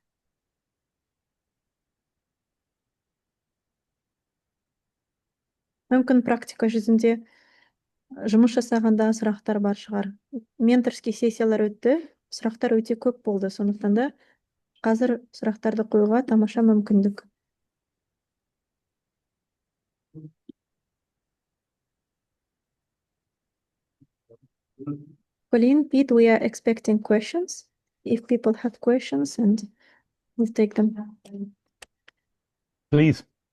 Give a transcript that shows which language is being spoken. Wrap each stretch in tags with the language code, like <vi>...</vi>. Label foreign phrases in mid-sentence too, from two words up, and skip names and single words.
<kk>Мүмкін практика жүзінде жұмыс жасағанда сұрақтар бар шығар. Менторский сессиялар өтті, сұрақтар өте көп болды. Сондықтан да қазір сұрақтарды қоюға тамаша мүмкіндік.</kk> <en>Colleen, Pete, we are expecting questions. If people have questions, and we'll take them. Please.</en>